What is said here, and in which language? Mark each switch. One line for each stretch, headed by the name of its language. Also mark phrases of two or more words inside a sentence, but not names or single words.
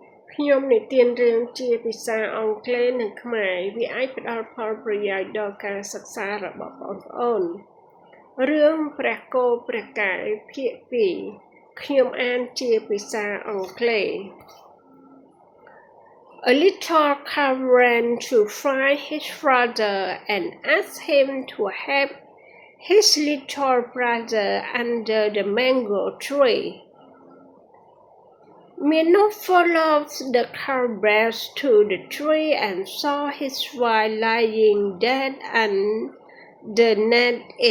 Khmer: ខ្ញុំនិទានរឿងជាភាសាអង់គ្លេសនិងខ្មែរវាអាចផ្ដល់ផលប្រយោជន៍ដល់ការសិក្សារបស់បងប្អូនរឿងព្រះគោព្រះកែវភាគ2ខ្ញុំអានជាភាសាអង់គ្លេស
English: A little calf ran to find his father and asked him to help his little brother under the mango tree. Minnow followed the calf to the tree and saw his wife lying dead underneath it.